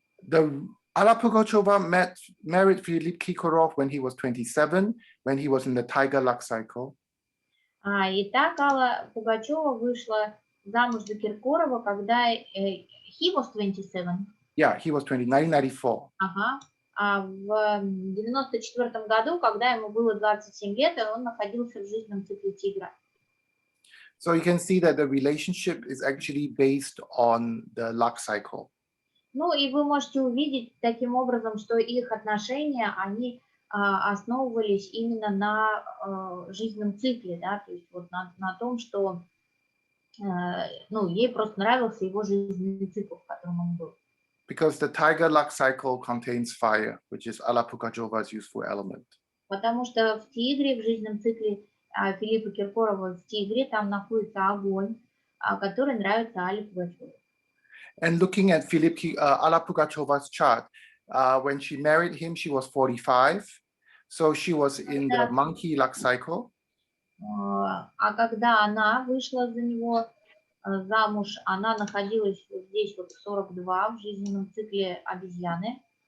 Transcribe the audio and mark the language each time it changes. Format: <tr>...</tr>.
<en>Аллы Пугачева married Филиппа Киркорова when he was 27, when he was in the Tiger Luck cycle.</en> <ru>Итак, Алла Пугачева вышла замуж за Киркорова, когда</ru> <en>he was 27. Yeah, he was 1994.</en> <ru>Ага. В 94 году, когда ему было 27 лет, и он находился в жизненном цикле тигра.</ru> <en>So you can see that the relationship is actually based on the luck cycle.</en> <ru>Ну и вы можете увидеть таким образом, что их отношения, они основывались именно на жизненном цикле, да, то есть вот на том, что ей просто нравился его жизненный цикл, в котором он был.</ru> <en>Because the Tiger Luck cycle contains fire, which is Аллы Пугачева's useful element.</en> <ru>Потому что в тигре, в жизненном цикле Филиппа Киркорова в тигре, там находится огонь, который нравится Алле Пугачевой.</ru> <en>And looking at Аллы Пугачева's chart, when she married him, she was 45. So she was in the monkey luck cycle.</en> <ru>А когда она вышла за него замуж, она находилась вот здесь вот в 42 в жизненном цикле обезьяны.</ru>